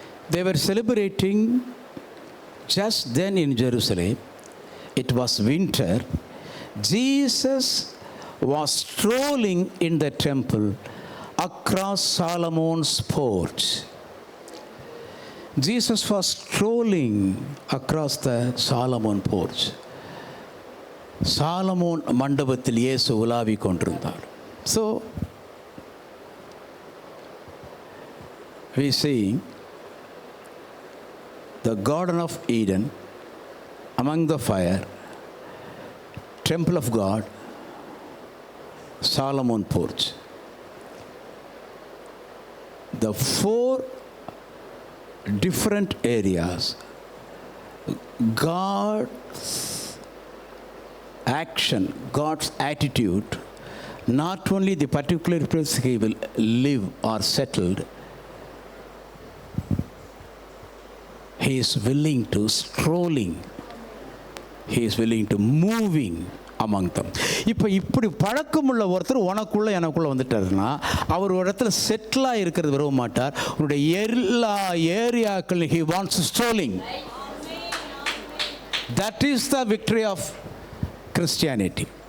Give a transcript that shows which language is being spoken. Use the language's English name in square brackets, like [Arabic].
[English] They were celebrating just then in Jerusalem. It was winter. Jesus was strolling in the temple across Solomon's porch. Jesus was strolling across the Solomon porch. [Tamil] Solomon மண்டபத்தில் இயேசு உலாவிக் கொண்டிருந்தார். [English] So we see the Garden of Eden, among the fire, temple of God, Solomon porch. The 4 different areas God's action, God's attitude, not only the particular place he will live or settled, he is willing to strolling, he is willing to moving among them. [Tamil] இப்போ இப்படி பழக்கமுள்ள ஒருத்தர் உனக்குள்ள எனக்குள்ள வந்துட்டாருன்னா அவர் ஒரு இடத்துல செட்டிலாக இருக்கிறது விரும்ப மாட்டார். உன்னுடைய எல்லா ஏரியாக்கள் [English] he wants strolling. That is the victory of Christianity.